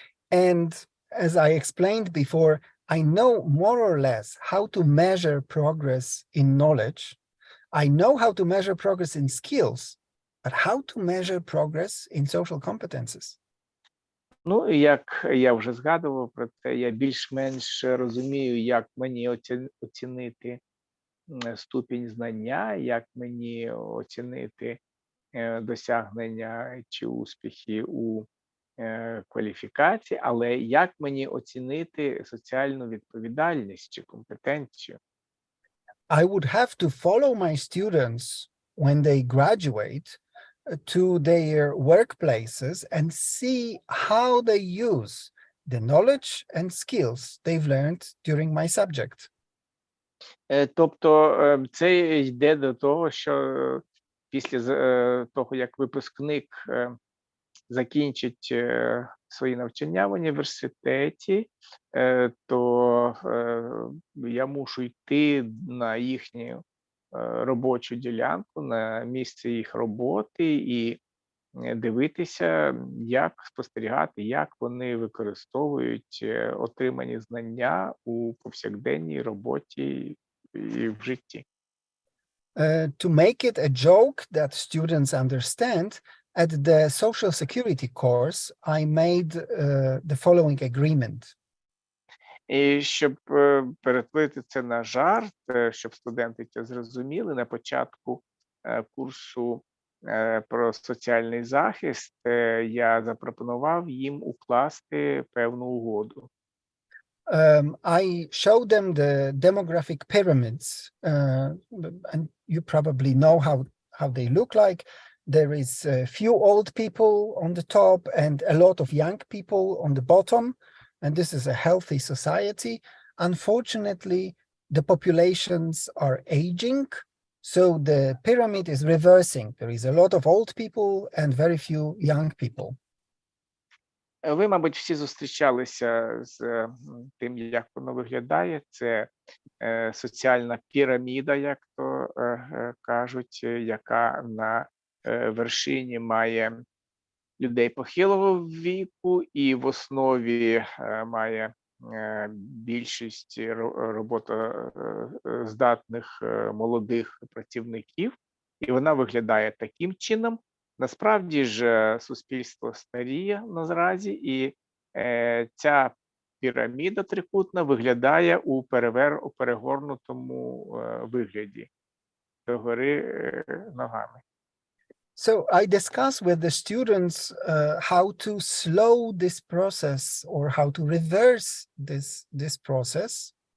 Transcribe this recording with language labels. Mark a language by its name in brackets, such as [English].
[English] And as I explained before, I know more or less how to measure progress in knowledge. I know how to measure progress in skills, but how to measure progress in social competences? [Ukrainian] Ну, як я вже згадував про це, я більш-менш розумію, як мені оцінити ступінь знання, як мені оцінити досягнення чи успіхи у кваліфікації, але як мені оцінити соціальну відповідальність чи компетенцію? [English] I would have to follow my students when they graduate to their workplaces and see how they use the knowledge and skills they've learned during my subject. [Ukrainian] Тобто це йде до того, що після того, як випускник закінчить свої навчання в університеті, то я мушу йти на їхню робочу ділянку, на місце їх роботи і дивитися, як спостерігати, як вони використовують отримані знання у повсякденній роботі і в житті. [English] To make it a joke that students understand, at the Social Security course, I made the following agreement. [Ukrainian] І щоб перетворити це на жарт, щоб студенти це зрозуміли, на початку курсу про соціальний захист я запропонував їм укласти певну угоду. [English] I showed them the demographic pyramids, and you probably know how they look like. There is a few old people on the top and a lot of young people on the bottom, and this is a healthy society. Unfortunately, the populations are aging, so the pyramid is reversing. There is a lot of old people and very few young people. [Ukrainian] Ви, мабуть, всі зустрічалися з тим, як воно виглядає. Це соціальна піраміда, як то кажуть, яка на вершині має людей похилого віку і в основі має більшість роботоздатних молодих працівників. І вона виглядає таким чином. Насправді ж суспільство старіє наразі, і ця піраміда трикутна виглядає у перегорнутому вигляді, догори ногами. [English] So I discuss with the students how to slow this process or how to reverse this process.